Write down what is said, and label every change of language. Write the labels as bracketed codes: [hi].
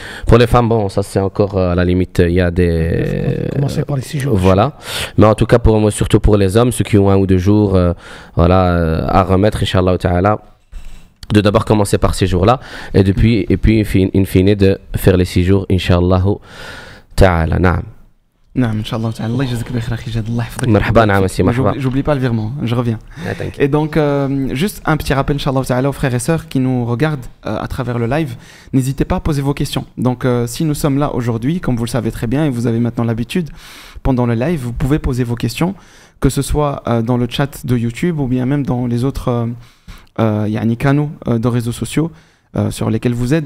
[fr] Pour les femmes, bon, ça c'est encore à la limite, il y a des... Commencer par les 6 jours. Voilà. Mais en tout cas, pour moi, surtout pour les hommes, ceux qui ont 1 ou 2 jours à remettre, Inch'Allah Ta'ala, de d'abord commencer par ces jours-là, et puis in fine, de faire les 6 jours, Inch'Allah Ta'ala. [ar] Naam. نعم ان شاء الله تعالى الله يجزاك بخير اخي جاد الله يحفظك مرحبا نعم سي مرحبا [fr] j'oublie pas le virement je reviens et donc juste un petit rappel inchallah ta'ala aux frères et sœurs qui nous regardent à travers le live, n'hésitez pas à poser vos questions. Donc si nous sommes là aujourd'hui, comme vous le savez très bien et vous avez maintenant l'habitude, pendant le live vous pouvez poser vos questions, que ce soit dans le chat de YouTube ou bien même dans les autres canaux de réseaux sociaux sur lesquels vous êtes.